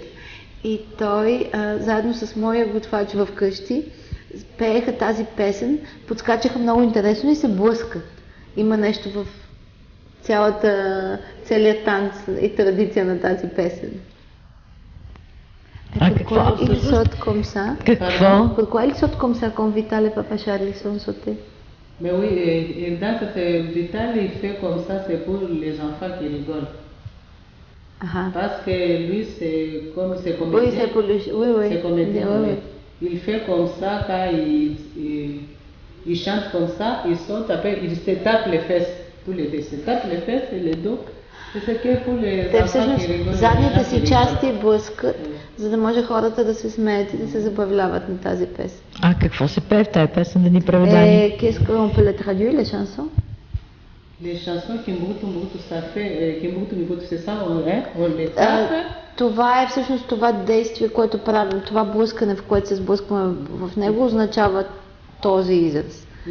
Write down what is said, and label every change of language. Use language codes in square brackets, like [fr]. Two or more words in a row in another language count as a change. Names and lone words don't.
[bg] И той, заедно с моя готвач в къщи, пееха тази песен, подскачаха много интересно и се блъскат. Има нещо в целият танц и традиция на тази песен. Какво? [fr] Ils sautent comme ça. [bg] Какво? [fr] Pourquoi ils sautent comme ça quand Vital et Papa Charles sont sautés? Mais oui, et dans Vital, il fait comme ça, c'est pour les enfants qui rigolent. Parce que lui, c'est comme c'est comédien. Oui, c'est pour lui. Oui. C'est comédien. Oui. Il fait comme ça quand il chante comme ça, il saute, après il se tape les fesses, tous les deux, il se tape les fesses et les dos. [bg] Те всъщност задните си части блъскат, за да може хората да се смеят и да се забавляват на тази песен. А какво се пее в тази песен, да ни преведани? [fr] Qu'est-ce qu'on peut les traduire, les chansons? Les chansons Kimbukutu ça fait, Kimbukutu c'est ça, on les tape. [bg] Това е всъщност това действие, което правим, това блъскане, в което се сблъскваме в него, означава този израз.